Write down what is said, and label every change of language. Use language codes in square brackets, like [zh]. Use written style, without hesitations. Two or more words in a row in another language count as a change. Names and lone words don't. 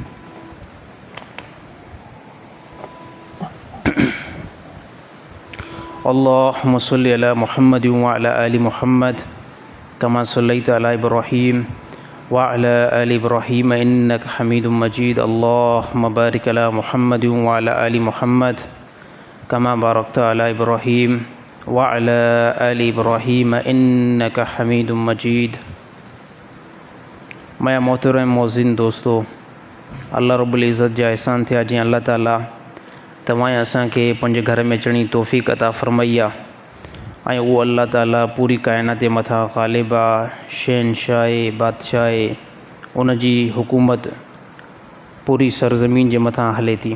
[ar] اللهم صل على محمد وعلى آل محمد كما صليت على إبراهيم وعلى آل إبراهيم إنك حميد مجيد. اللهم بارك على محمد وعلى آل محمد كما باركت على إبراهيم وعلى آل إبراهيم إنك حميد مجيد. [sd] मैं मोहतरम मौज़िन दोस्तों, अल्लाह रब्बुल इज़्ज़त जा एहसान थिया जी अल्लाह ताला तव्हां असांखे पंहिंजे घर में अचण जी तौफ़ीक़ अता फ़रमाई आहे। ऐं उहो अल्लाह ताला पूरी काइनात जे मथां ग़ालिब आहे, शहनशाह बादशाह आहे, उन जी हुकूमत पूरी सरज़मीन जे मथां हले थी।